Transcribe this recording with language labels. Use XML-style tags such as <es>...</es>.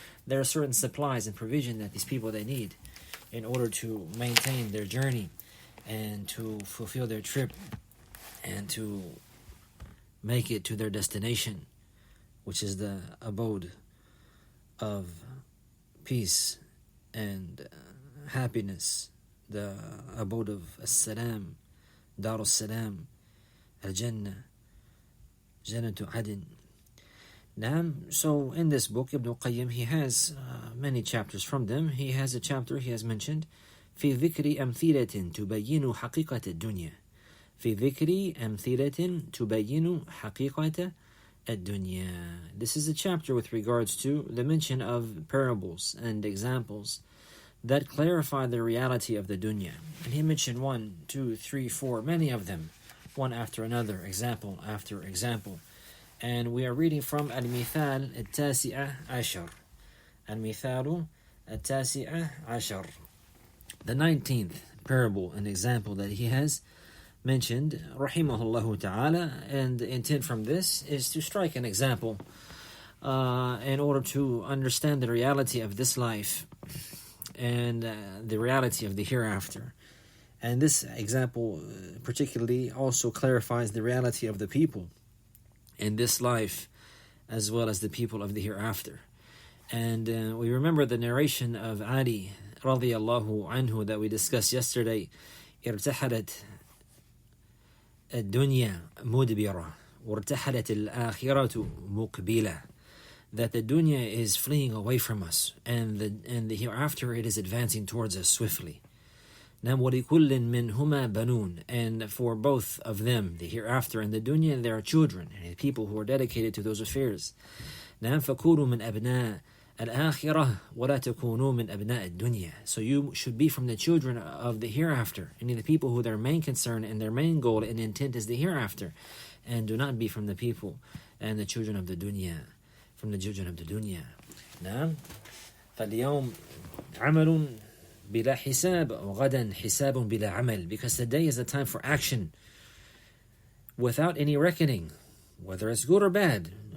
<en>There are certain supplies and provision that these people they need in order to maintain their journey and to fulfill their trip and to make it to their destination, which is the abode of peace and happiness, the abode of as-salam, dar as-salam, al-jannah, jannatu adin. So in this book, Ibn Qayyim, he has many chapters. From them, he has a chapter he has mentioned,</en> <ar>في ذكر أمثلة تبين حقيقة الدنيا. في ذكر أمثلة تبين حقيقة الدنيا.</ar> <en>This is a chapter with regards to the mention of parables and examples that clarify the reality of the dunya. And he mentioned 1, 2, 3, 4, many of them, one after another, example after example. And we are reading from Al-Mithal Al-Tasi'ah Ashar. Al-Mithal Al-Tasi'ah Ashar, the 19th parable and example that he has mentioned, rahimahullah ta'ala. And the intent from this is to strike an example in order to understand the reality of this life and the reality of the hereafter. And this example particularly also clarifies the reality of the people in this life as well as the people of the hereafter. And we remember the narration of Ali radiyallahu anhu that we discussed yesterday.</en> <ar>ارتحلت الدنيا مدبرة وارتحلت الآخرة مقبلة.</ar> <en>That the dunya is fleeing away from us, and the hereafter it is advancing towards us swiftly.</en> <ar>نعم ولكل منهما بنون,</ar> <en>and for both of them, the hereafter and the dunya, there are children and people who are dedicated to those affairs.</en> <ar>نعم فكونوا من أبناء الآخرة ولا تكونوا من أبناء الدنيا.</ar> <en>So you should be from the children of the hereafter, and the people who their main concern and their main goal and intent is the hereafter, and do not be from the people and the children of the dunya, from the children of the dunya.</en> <ar>نعم فاليوم عمل بلا حساب وغدا حساب بلا عمل,</ar> <en>because today is the time for action without any reckoning, whether it's good or bad.</en>